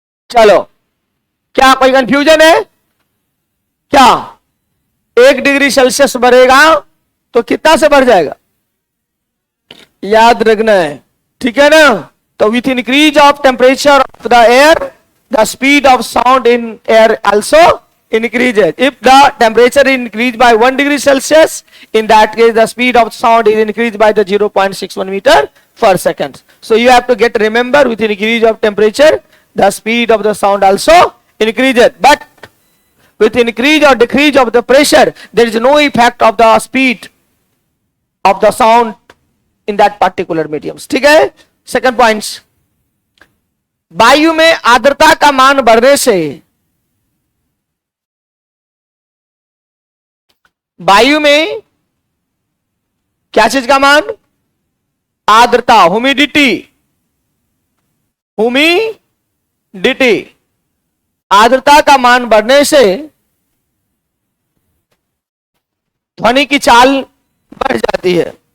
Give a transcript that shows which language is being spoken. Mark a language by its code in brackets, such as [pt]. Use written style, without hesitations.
[hi] चलो, क्या कोई कंफ्यूजन है क्या? 1 डिग्री सेल्सियस बढ़ेगा तो कितना से बढ़ जाएगा? याद रखना है, ठीक है ना? तो [en] With increase of temperature of the air the speed of sound in air also increases. If the temperature is increased by 1 degree Celsius, in that case the speed of sound is increased by the 0.61 meter per second. So you have to remember, with increase of temperature the speed of the sound also increases, but with increase or decrease of the pressure there is no effect of the speed of the sound in that particular mediums. [hi] ठीक है, second points, वायु में आर्द्रता का मान बढ़ने से, वायु में क्या चीज का मान, आर्द्रता, ह्यूमिडिटी, ह्यूमिडिटी, आर्द्रता का मान बढ़ने से ध्वनि की चाल बढ़ जाती है।